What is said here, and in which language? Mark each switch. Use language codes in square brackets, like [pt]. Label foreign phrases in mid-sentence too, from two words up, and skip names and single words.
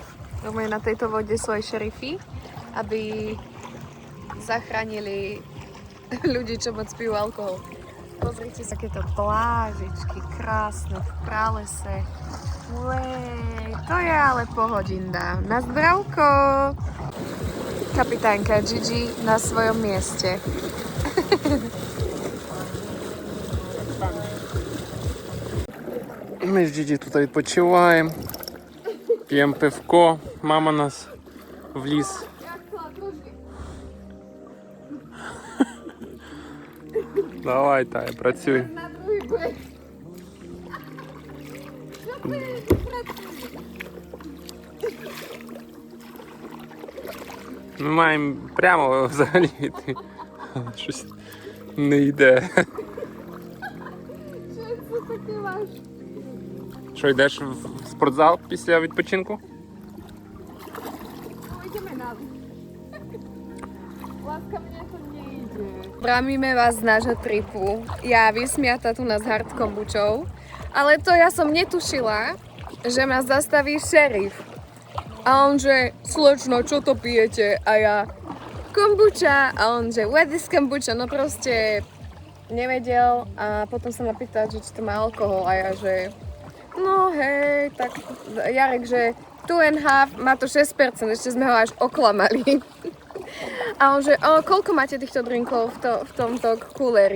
[sk] Na tejto vode sú aj šerify, aby zachránili ľudí, čo moc pijú alkohol. Pozrite sa, takéto plážičky krásne v pralese. Uej, to je ale pohodinda. Na zdravko! Kapitánka Gigi na svojom mieste. [uk] Ми з Діді тут відпочиваємо, п'ємо пивко, мама нас в ліс. Давай, Тая, працюй. [sk] Na druhý breh. [uk] Ми маємо прямо взагалі йти. Щось не йде. [sk] Čo to také máš? [uk] Що, йдеш в спортзал після відпочинку? [sk] No, ideme na... Láska, mne to nejde. Brámime vás z nášho tripu. Ja vysmiata tu nás hard kombučou. Ale to ja som netušila, že ma zastaví šerif. A on že, slečno, čo to pijete? A ja, kombuča. A on že, [en] what is kombuča? [sk] No proste nevedel. A potom sa ma pýtal, že či to má alkohol. A ja že, no hej, tak Jarek, že 2,5, má to 6%, ešte sme ho až oklamali. A on že, koľko máte týchto drinkov v tomto kuléri?